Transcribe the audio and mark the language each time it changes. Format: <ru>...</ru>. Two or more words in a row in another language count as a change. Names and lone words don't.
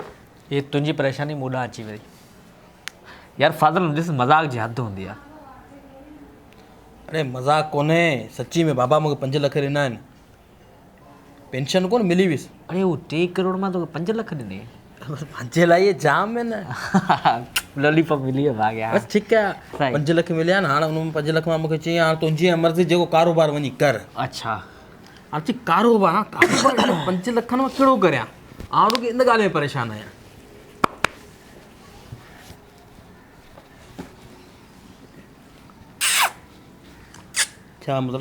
<sd>ये तुंहिंजी परेशानी मूंॾां अची वई यार। फाज़ल ॾिस मज़ाक जी हद हूंदी आहे। अरे मज़ाक कोन्हे, सची में बाबा मूंखे 5 लख ॾिना आहिनि। पेंशन कोन मिली वियुसि। अरे वो 3 करोड़ मां तोखे 5 लख ॾिने? 5 लाइ जाम है न। लॉलीपॉप मिली वियो भाग यार। बस ठीकु आहे, 5 लख मिलिया न। हाणे हुन 5 लख मां मूंखे चई हाणे तुंहिंजी मर्ज़ी जेको कारोबार वञी कर। अच्छा हाणे चई कारोबार 5 लखनि मां कहिड़ो करियां? हाणे तोखे इन ॻाल्हि में परेशान आहियां। छा मतिलबु?</sd>